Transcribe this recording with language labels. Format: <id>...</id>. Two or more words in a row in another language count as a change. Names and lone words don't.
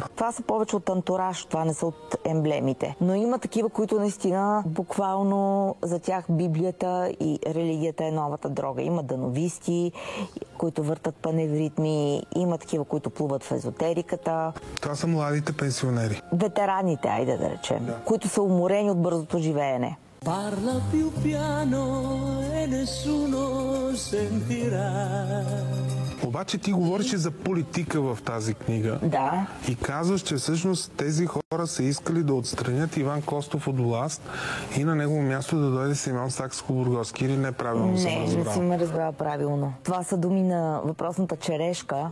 <bg>Това са повече от антураж, това не са от емблемите. Но има такива, които наистина буквално за тях Библията и религията е новата дрога. Има дановисти, които въртат паневритми, има такива, които плуват в езотериката. Това са младите пенсионери. Ветераните, айде да речем, които са уморени от бързото живеене.</bg> <it>Parla più piano e nessuno sentirà.</it> <bg>Обаче ти говориш за политика в тази книга. Да. И казваш, че всъщност тези хора са искали да отстранят Иван Костов от власт и на негово място да дойде Симеон Сакскобургготски, или неправилно съм разбрал? Не си ме разбрал правилно. Това са думи на въпросната Черешка.</bg>